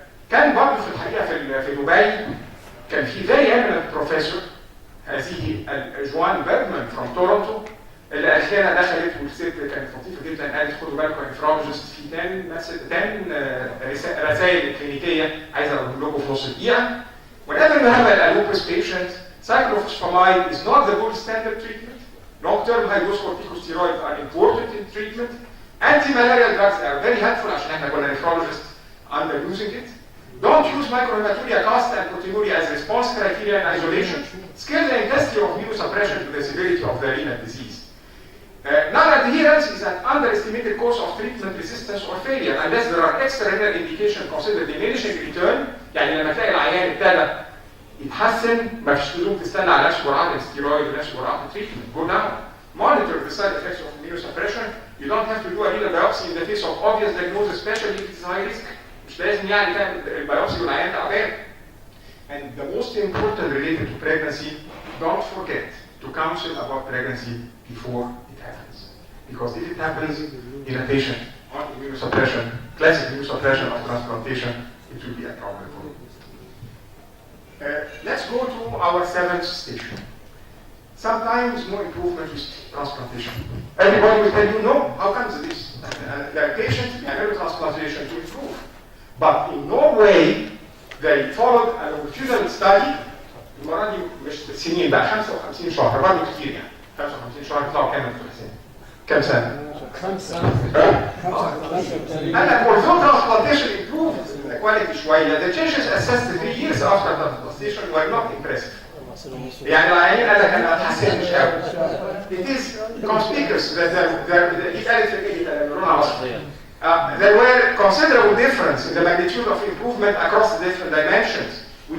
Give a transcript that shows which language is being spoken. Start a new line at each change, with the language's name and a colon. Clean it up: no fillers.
Arabic: كان برضه في الحقيقه في دبي كان في
English: very eminent professor
Arabic: هذه جوان بيرجمان from تورونتو اللي اخيرا دخلت والست كانت لطيفه جدا قالت خدوا بالكم يا نفرولوجيست في 10 رسائل كلينيكيه عايز اقول لكم في نص دقيقه.
English: Whenever you have a lupus patient, cyclophosphamide is not the gold standard treatment. Long-term high-dose corticosteroids are important in treatment. Anti-malarial drugs are very helpful
Arabic: عشان احنا كنا
English: nephrologists underusing it. Don't use microhematuria, cast, and proteinuria as response criteria in isolation. Scale the intensity of immunosuppression to the severity of the renal disease. Non-adherence is an underestimated cause of treatment resistance or failure unless there are extra-renal indications considered diminishing return.
Arabic: يعني لما تلاقي العيان ابتدى يتحسن ما فيش لزوم تستنى على نفس جرعات الستيرويد ونفس جرعات التريتمنت.
English: Go now. Monitor the side effects of immunosuppression. You don't have to do a renal biopsy in the face of obvious diagnosis, especially if it's high risk.
Arabic: مش لازم يعني تعمل البيوبسي والعيان تعبان.
English: And the most important related to pregnancy, don't forget to counsel about pregnancy before it happens. Because if it happens in a patient on immunosuppression, classic immunosuppression of transplantation, it will be a problem for you. Let's go to our 7th station. Sometimes no improvement with transplantation. Everybody will tell you no. How comes this? The patient will transplantation to improve. But in no way they followed a longitudinal study.
Arabic: المرة دي مش سنين بقى 55 شهر برضه كتير يعني 55 شهر يطلعوا كام انتوا حسين؟ كام سنة؟ 5 سنين.
English: أنا although transplantation improved the quality شوية, the changes assessed 3 years after transplantation were not impressive.
Arabic: يعني العيانين قال لك أنا ما اتحسنتش قوي.
English: It is conspicuous that
Arabic: دي قالت في كده لونها أصفر.
English: There were considerable difference in the magnitude of improvement across the different dimensions. We